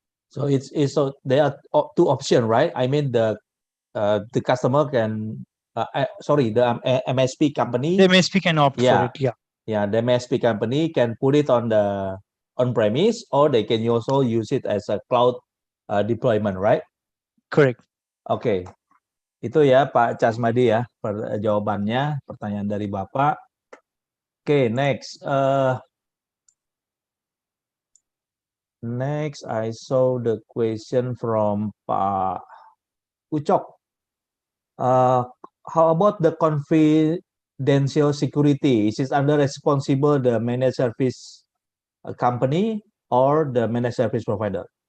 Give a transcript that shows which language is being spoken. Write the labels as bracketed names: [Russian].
[English] So it's so there are two options, right? I mean the customer can sorry, the MSP company. The MSP can opt for it. Yeah. Yeah, the MSP company can put it on the on-premise, or they can also use it as a cloud deployment, right? Correct. [Indonesian] Oke, itu ya Pak Casmadi ya jawabannya pertanyaan dari Bapak. [English] Oke, next. Next, I saw the question from Pak Ucok. How about the confidential security? Is it under responsible the managed service company or the managed service provider?